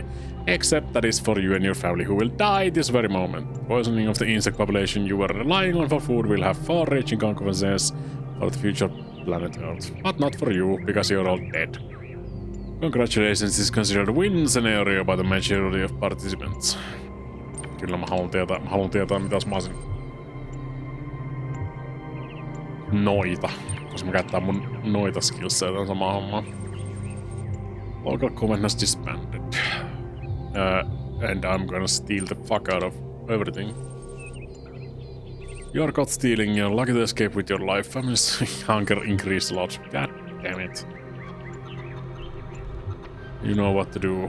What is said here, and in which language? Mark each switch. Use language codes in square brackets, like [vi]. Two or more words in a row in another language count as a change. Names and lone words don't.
[en] Except that is for you and your family, who will die this very moment. Poisoning of the insect population you were relying on for food will have far-reaching consequences for the future planet Earth. But not for you, because you're all dead. Congratulations, this is considered a win scenario by the majority of participants. [fi] Kyllä mä haluan tietää mitäs mä olisin. Noita. Koska mä käyttää mun noita skillsia tämän samaa hommaa. [en] Local command has disbanded. And I'm gonna steal the fuck out of everything. You're caught stealing, you're lucky to escape with your life. Family's hunger increased a lot. God damn it. You know what to do.